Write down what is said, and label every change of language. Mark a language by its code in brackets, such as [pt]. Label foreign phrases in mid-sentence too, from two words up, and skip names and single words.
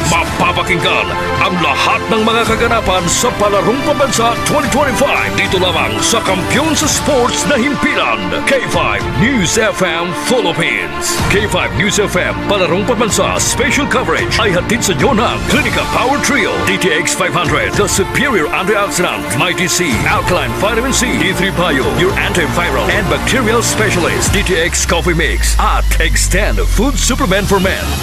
[tl] Mapapakinggan ang lahat ng mga kaganapan sa Palarong Pambansa 2025 dito lamang sa kampiyon sa sports na himpilan, K5 News FM Philippines. K5 News FM Palarong Pambansa [en] Special Coverage [tl] ay hatid sa iyo ng Clinica Power Trio, DTX 500, [en] the superior antioxidant, [tl] Mighty C, Alkaline Vitamin C, D3 Bio, [en] your antiviral and bacterial specialist, [tl] DTX Coffee Mix, at Extend Food Supplement for Men.